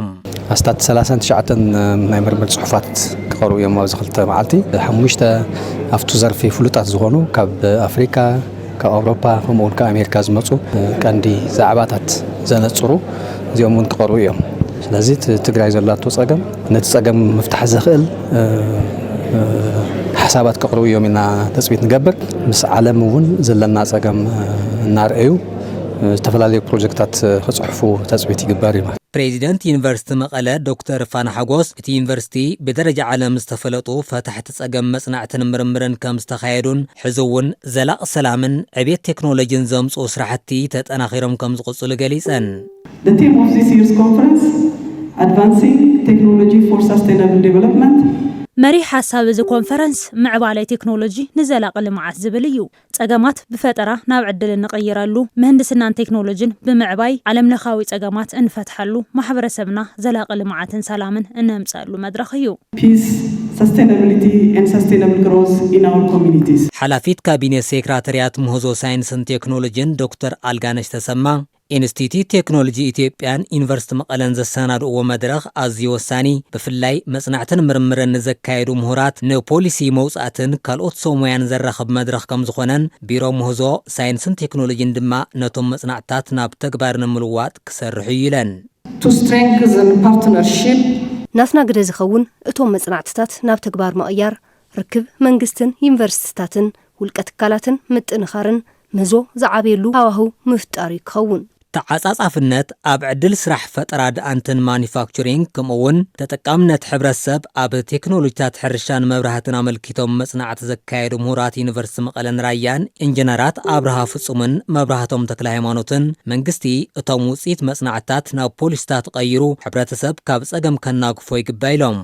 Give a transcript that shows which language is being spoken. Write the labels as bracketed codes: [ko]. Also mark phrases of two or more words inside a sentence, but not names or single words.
[ti] ኣስታት 39 ናይ ምርምር ጽሑፋት ክቐርቡ እዮም ኣብዚ ክልተ መዓልቲ 5 ኣብቱ ዘርፊ ፍሉጣት ዝኾኑ ካብ ኣፍሪካ ካብ ኣውሮፓ ከምኡውን ካብ ኣሜሪካ ዝመጹ ቀንዲ ዛዕባታት ዘነጽሩ እዚኦም እውን ክቐርቡ እዮም ስለዚህ ትግራይ ዘላቶ ጸገም ነቲ ጸገም መፍታሕ ዘኽእል ሓሳባት ከቕርቡ እዮም ኢና ተጽቢት ንገብር ምስ ዓለም እውን ዘለና ጸገም እናርአዩ ዝተፈላለዩ ፕሮጀክታት ክጽሕፉ ተጽቢት ይግበር እዩ ፕሬዚደንት ዩኒቨርሲቲ መቐለ ዶክተር ፋና ሓጎስ እቲ ዩኒቨርሲቲ ብደረጃ ዓለም ዝተፈለጡ ፈታሕቲ ጸገም መጽናዕትን ምርምርን ከም ዝተኻየዱን ሕዚ እውን ዘላቕ ሰላምን ዕብየት ቴክኖሎጂን ዘምጽኡ ስራሕቲ ተጠናኺሮም ከም ዝቕጽሉ ገሊጸን [en] The theme of this year's conference, Advancing Technology for Sustainable Development. [ti] መሪ ሓሳብ እዚ ኮንፈረንስ ምዕባለ ቴክኖሎጂ ንዘላቂ ልምዓት ዝብል እዩ ጸገማት ብፈጠራ ናብ ዕድል ንቀይራሉ ምህንድስናን ቴክኖሎጂን ብምዕባይ ዓለም ለኻዊ ጸገማት እንፈትሐሉ ማሕበረሰብና ዘላቂ ልምዓትን ሰላምን እንምጻሉ መድረኽ እዩ [en] Peace, sustainability and sustainable growth in our communities. [ti] ሓላፊት ካቢኔት ሴክሬታርያት ምህዞ ሳይንስን ቴክኖሎጂን ዶክተር አልጋነሽ ተሰማ ኢንስቲትዩት ቴክኖሎጂ ኢትዮጵያን ዩኒቨርሲቲ መቐለን ዘሰናድእዎ መድረኽ ኣዝዩ ወሳኒ ብፍላይ መጽናዕትን ምርምርን ንዘካየዱ ምሁራት ንፖሊሲ መውጻእትን ካልኦት ሰሙያን ዘራኽብ መድረኽ ከም ዝኾነን ቢሮ ምህዞ ሳይንስን ቴክኖሎጂን ድማ ነቶም መጽናዕታት ናብ ተግባር ንምልዋጥ ክሰርሑ ይለን [en] To strengthen partnership [ti] ናትና ግደ ዝኸውን እቶም መጽናዕትታት ናብ ተግባር መቕያር ርክብ መንግስትን ዩኒቨርሲቲታትን ውልቀ ትካላትን ምጥንኻርን ምዞ ዝዓብየሉ ሃዋህው ምፍጣር ይኸውን ተዓጻጻፍነት ኣብ ዕድል ስራሕ ፈጠራ ድኣንትን ማኒፋክቸሪንግ ከምኡውን ተጠቃምነት ሕብረተሰብ ኣብ ቴክኖሎጂታት ሕርሻን መብራህትን ኣመልኪቶም መጽናዕቲ ዘካየዱ ምሁራት ዩኒቨርሲቲ መቐለን ራያን ኢንጂነራት ኣብርሃ ፍጹምን መብራህቶም ተክለ ሃይማኖትን መንግስቲ እቶም ውጽኢት መጽናዕትታት ናብ ፖሊስታት ቀይሩ ሕብረተሰብ ካብ ጸገም ከናግፎ ይግባ ኢሎም